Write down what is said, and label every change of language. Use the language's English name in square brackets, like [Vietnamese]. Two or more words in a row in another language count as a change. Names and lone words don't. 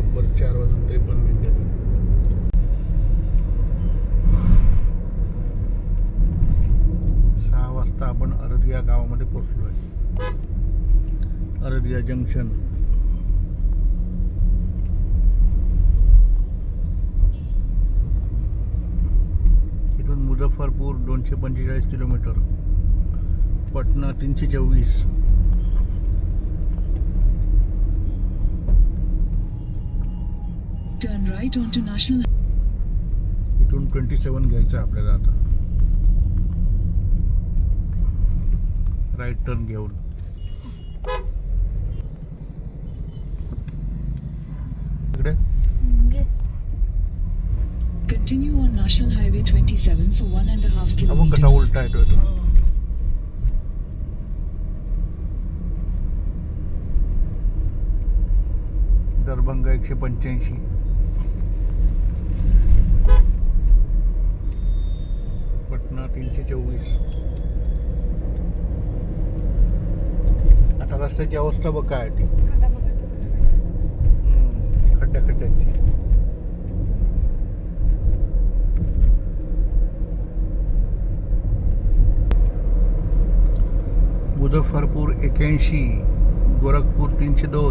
[Marathi] 4:53 6 वाजता आपण अररिया गावामध्ये पोहोचलो आहे. अररिया जंक्शन. इथून मुझफ्फरपूर 245 किलोमीटर, पटना 324. [English] Turn right onto National. [Marathi] इथून 27 घ्यायचं आपल्याला आता, [English] right turn [Marathi] घेऊन. इकडे [English] Continue on National Highway 27 for 1.5 [Marathi] आपण कसा [English] kilometers. [Marathi] उलटा येतो तो. दरभंगा 185, पटना 324. आता रस्त्याची अवस्था बघ काय ती, खड्ड्याची. मुझफ्फरपूर 81, गोरखपूर 302.